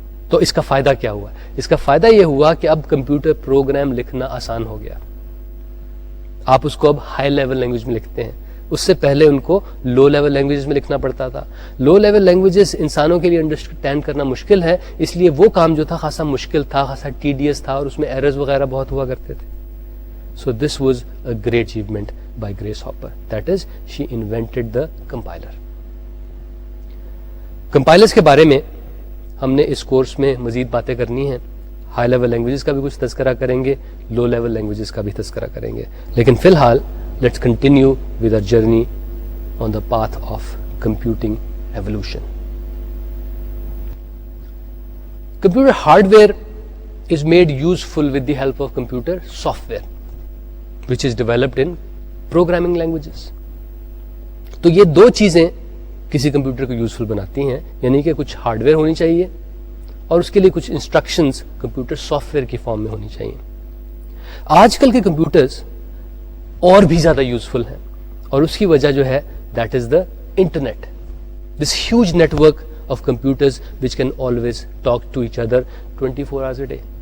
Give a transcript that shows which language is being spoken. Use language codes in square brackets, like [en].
[ur] تو اس کا فائدہ کیا ہوا؟ اس کا فائدہ یہ ہوا کہ اب کمپیوٹر پروگرام لکھنا آسان ہو گیا. آپ اس کو اب ہائی لیول لینگویج میں لکھتے ہیں, اس سے پہلے ان کو لو لیول لینگویجز میں لکھنا پڑتا تھا. لو لیول لینگویجز انسانوں کے لیے انڈرسٹینڈ کرنا مشکل ہے, اس لیے وہ کام جو تھا خاصا مشکل تھا, خاصا ٹیڈیس تھا, اور اس میں ایررز وغیرہ بہت ہوا کرتے تھے. [en] So this was a great achievement by Grace Hopper, that is she invented the compiler. [ur] Compilers کے بارے میں ہم نے اس کورس میں مزید باتیں کرنی ہیں. ہائی لیول لینگویجز کا بھی کچھ تذکرہ کریں گے, لو لیول لینگویجز کا بھی تذکرہ کریں گے, لیکن فی الحال [en] Let's continue with our journey on the path of computing evolution. Computer hardware is made useful with the help of computer software which is developed in programming languages. [ur] تو یہ دو چیزیں کسی کمپیوٹر کو useful بناتی ہیں, یعنی کہ کچھ ہارڈ ویئر ہونی چاہیے اور اس کے لیے کچھ انسٹرکشنز کمپیوٹر سافٹ ویئر کی فارم میں ہونی چاہیے. آج کل کے کمپیوٹرز اور بھی زیادہ یوزفل ہیں, اور اس کی وجہ جو ہے [en] That is the internet, this huge network of computers which can always talk to each other 24 hours a day.